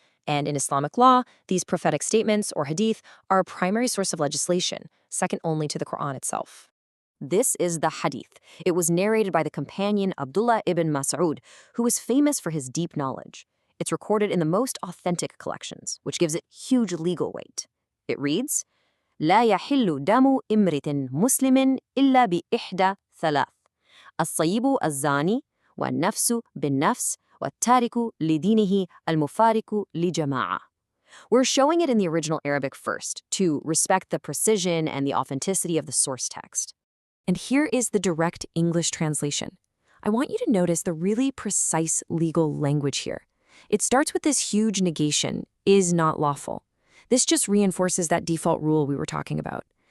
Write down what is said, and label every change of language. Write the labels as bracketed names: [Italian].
[English] And in Islamic law, these prophetic statements, or hadith, are a primary source of legislation, second only to the Quran itself. This is the hadith. It was narrated by the companion Abdullah ibn Mas'ud, who was famous for his deep knowledge. It's recorded in the most authentic collections, which gives it huge legal weight. It reads, [Arabic] لا يحل دم امرئ مسلم إلا بإحدى ثلاث الصيب الزاني والنفس بالنفس وَالتَّارِكُ لِدِينِهِ الْمُفَارِقُ لِجَمَاعَةٍ. [English] We're showing it in the original Arabic first, to respect the precision and the authenticity of the source text. And here is the direct English translation. I want you to notice the really precise legal language here. It starts with this huge negation, is not lawful. This just reinforces that default rule we were talking about.